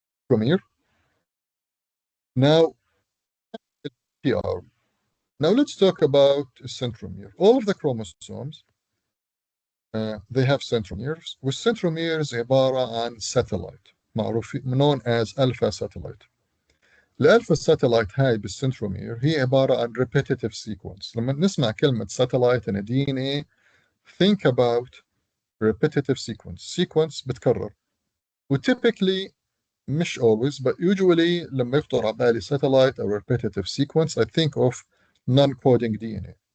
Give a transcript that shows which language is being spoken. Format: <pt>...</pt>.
<en>Telomere. Now, T arm. Now let's talk about centromere. All of the chromosomes they have centromeres. والcentromeres</en> <ar>عبارة عن</ar> <en>satellite known as alpha satellite.</en> <ar>الالفا satellite هاي بالcentromere هي عبارة عن</ar> <en>repetitive sequence.</en> <ar>لما نسمع كلمة</ar> <en>satellite in DNA, think about repetitive sequence</en> <ar>بتكرر.</ar> <en>وtypically</en> <ar>مش</ar> <en>always but usually</en> <ar>لما يخطر على بالي</ar> <en>satellite or repetitive sequence I think of non-coding DNA.</en>